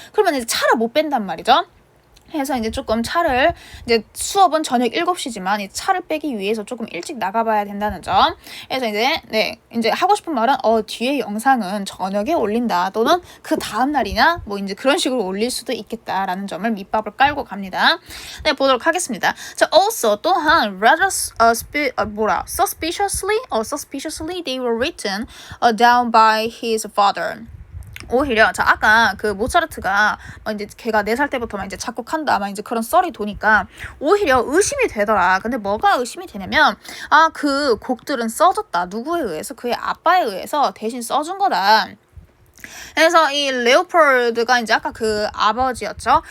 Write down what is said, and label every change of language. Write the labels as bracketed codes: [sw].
[ko] 그러면 이제 차를 못 뺀단 말이죠. 해서 이제 조금 차를 이제 수업은 저녁 7시지만 이 차를 빼기 위해서 조금 일찍 나가봐야 된다는 점. 그래서 이제 하고 싶은 말은 뒤에 영상은 저녁에 올린다 또는 그 다음 날이나 뭐 이제 그런 식으로 올릴 수도 있겠다라는 점을 밑밥을 깔고 갑니다. 네, 보도록 하겠습니다. [en] 자, also [ko] 또한 [en] rather suspiciously they were written down by his father. [ko] 오히려 아까 그 모차르트가 이제 걔가 4살 때부터 이제 작곡한다 아마 이제 그런 썰이 도니까 오히려 의심이 되더라. 근데 뭐가 의심이 되냐면 그 곡들은 써졌다. 누구에 의해서? 그의 아빠에 의해서 대신 써준 거다. 그래서 이 레오폴드가 이제 아까 그 아버지였죠.